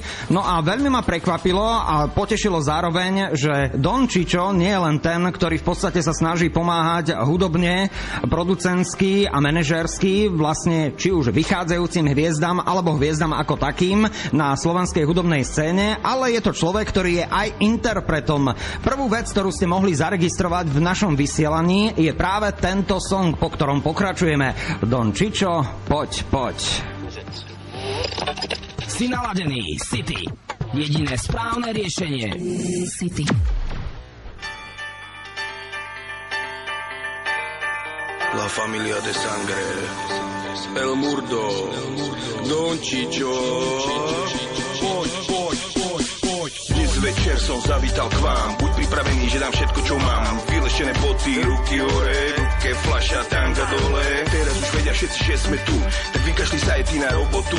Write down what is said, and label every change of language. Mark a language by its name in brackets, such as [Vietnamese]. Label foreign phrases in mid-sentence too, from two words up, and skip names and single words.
[Slovak] No a veľmi ma prekvapilo a potešilo zároveň, že Don Čičo nie je len ten, ktorý v podstate sa snaží pomáhať hudobne, producentsky a manažersky, vlastne či už vychádzajúcim hviezdam alebo hviezdam ako takým na slovenskej hudobnej scéne, ale je to človek, ktorý je aj interpretom. Prvú vec, ktorú ste mohli zaregistrovať v našom vysielaní, je práve tento song, po ktorom pokračujeme. Don Čičo, poď. Si naladený, City. Jediné správne riešenie. City. [Spanish] La familia de sangre, El Murdo, Don Čičo. [Slovak] Poď. Dnes večer som zavítal k vám, buď pripravený, že dám všetko, čo mám. Vylešené boty, ruky hore, ruke fľaša, tanga dole. Teraz už vedia všetci, že sme tu, tak vykašli sa aj ty na robotu.